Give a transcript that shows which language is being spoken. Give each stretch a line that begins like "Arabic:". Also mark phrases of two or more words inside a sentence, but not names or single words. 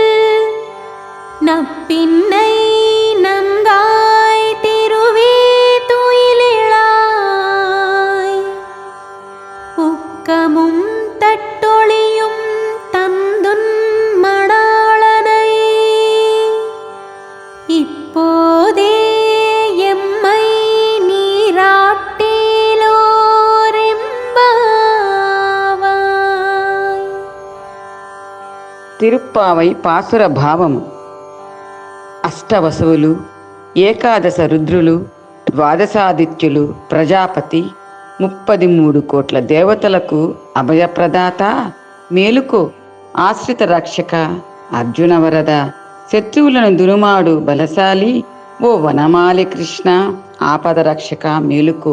Tamil: நப்பின்னை நங்காய் திருவே துயிலிழாய் உக்கமும் தட்டொளியும் தந்துன் மணாளனை இப்போதே எம்மை நீராட்டேலோ
Telugu: తిరుప్పావై పాసుర భావము. అష్టవసువులు, ఏకాదశ రుద్రులు, ద్వాదశాదిత్యులు, ప్రజాపతి, 33 కోట్ల దేవతలకు అభయప్రదాత, మేలుకో ఆశ్రిత రక్షక, అర్జున వరద, శత్రువులను దురుమాడు బలశాలి, ఓ వనమాలి కృష్ణ, ఆపద రక్షక మేలుకో.